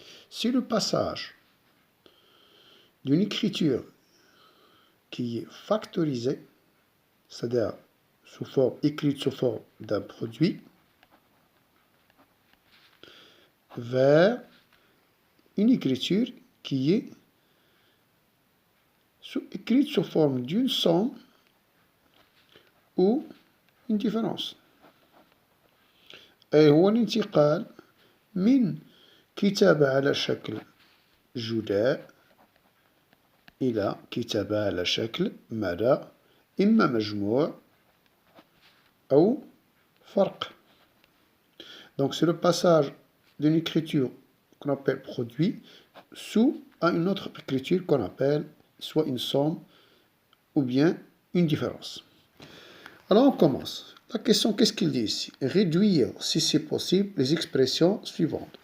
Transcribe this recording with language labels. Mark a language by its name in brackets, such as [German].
[French] C'est le passage d'une écriture qui est factorisée, c'est-à-dire écrite sous forme d'un produit, vers une écriture qui est écrite sous forme d'une somme ou une différence. [Arabic] أي هو الانتقال من كتابة على شكل جداء إلى كتابة على شكل ماذا؟ إما مجموع أو فرق. [French] Donc c'est le passage d'une écriture qu'on appelle produit sous à une autre écriture qu'on appelle soit une somme ou bien une différence. Alors on commence. La question, qu'est-ce qu'il dit ici? Réduire, si c'est possible, les expressions suivantes.